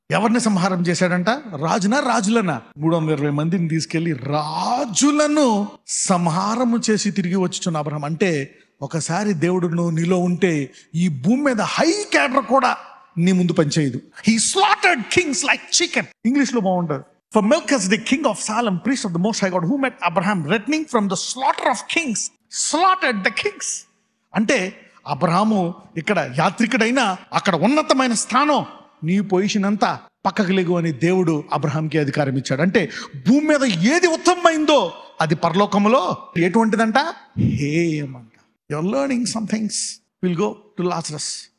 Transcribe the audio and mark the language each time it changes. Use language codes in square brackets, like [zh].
[te] ఎవరిని సంహారం చేశాడంట? రాజులనా? 320 మందిని తీసుకెళ్లి రాజులను సంహారము చేసి తిరిగి వచ్చుచున్న అబ్రహాం. అంటే ఒకసారి దేవుడు నీలో ఉంటే ఈ భూమి మీద హై క్యాడర్ కూడా నీ ముందు పనిచేయదు. [en] He slaughtered kings like chicken. [te] English లో బాగుంటుంది. [en] For Melchizedek, king of Salem, priest of the Most High God, who met Abraham, returning from the slaughter of kings, slaughtered the kings. [te] అంటే అబ్రహాము ఇక్కడ యాత్రికుడైనా అక్కడ ఉన్నతమైన స్థానం, నీ పొజిషన్ అంతా పక్కకు లేగు అని దేవుడు అబ్రహాంకి అధికారం ఇచ్చాడు. అంటే భూమి మీద ఏది ఉత్తమమైందో అది పరలోకములో ఎటువంటిదంట? హేయమంట. [en] You are learning some things. Will go to Lazarus.